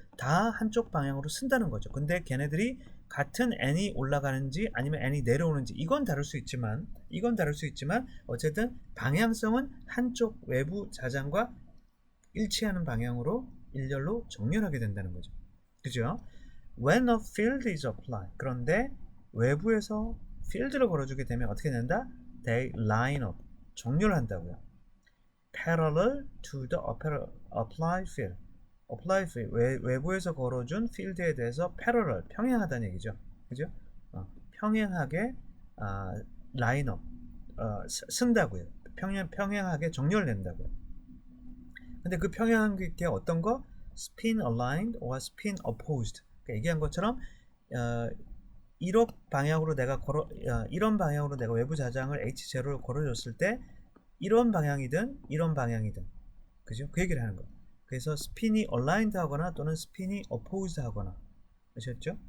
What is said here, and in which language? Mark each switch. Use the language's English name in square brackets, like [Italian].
[Korean] 다 한쪽 방향으로 쓴다는 거죠. 근데 걔네들이 같은 n이 올라가는지 아니면 n이 내려오는지 이건 다를 수 있지만 어쨌든 방향성은 한쪽 외부 자장과 일치하는 방향으로 일렬로 정렬하게 된다는 거죠. 그죠? [English] When a field is applied. [Korean] 그런데 외부에서 필드를 걸어주게 되면 어떻게 된다? [English] They line up. [Korean] 정렬한다고요. [English] Parallel to the applied field. applied field. [Korean] 외부에서 걸어준 필드에 대해서 parallel. 평행하다는 얘기죠. 그죠? 평행하게 [English] line up. [Korean] 쓴다고요. 평행하게 정렬된다고요. 근데 그 평행한 게 어떤 거? [English] spin aligned or spin opposed. [Korean] 그러니까 얘기한 것처럼 이런 방향으로 이런 방향으로 내가 외부 자장을 H0를 걸어줬을 때 이런 방향이든 그죠? 그 얘기를 하는 거. 그래서 스핀이 aligned 하거나 또는 스핀이 opposed 하거나, 아셨죠?